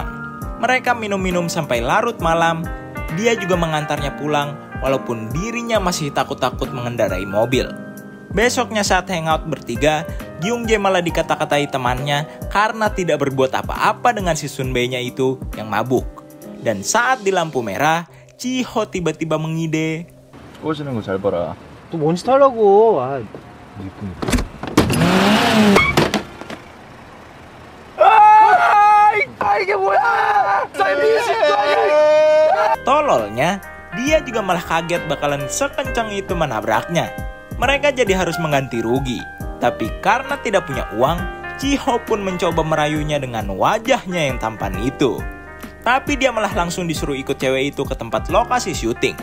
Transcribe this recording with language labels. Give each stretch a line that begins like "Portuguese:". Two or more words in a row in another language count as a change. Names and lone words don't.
Indonesian: Mereka minum-minum sampai larut malam. Dia juga mengantarnya pulang walaupun dirinya masih takut-takut mengendarai mobil. Besoknya saat hangout bertiga, Kyungjae malah dikata-katai temannya karena tidak berbuat apa-apa dengan si Sunbae-nya itu yang mabuk. Dan saat di lampu merah, Jiho tiba-tiba mengide.
Korean: 꺼지는 거 잘 봐라. 또 뭔 짓 하려고. 이게 뭐야?
Indonesian: Tololnya, dia juga malah kaget bakalan sekencang itu menabraknya. Mereka jadi harus mengganti rugi. Tapi karena tidak punya uang, Jiho pun mencoba merayunya dengan wajahnya yang tampan itu. Tapi dia malah langsung disuruh ikut cewek itu ke tempat lokasi syuting.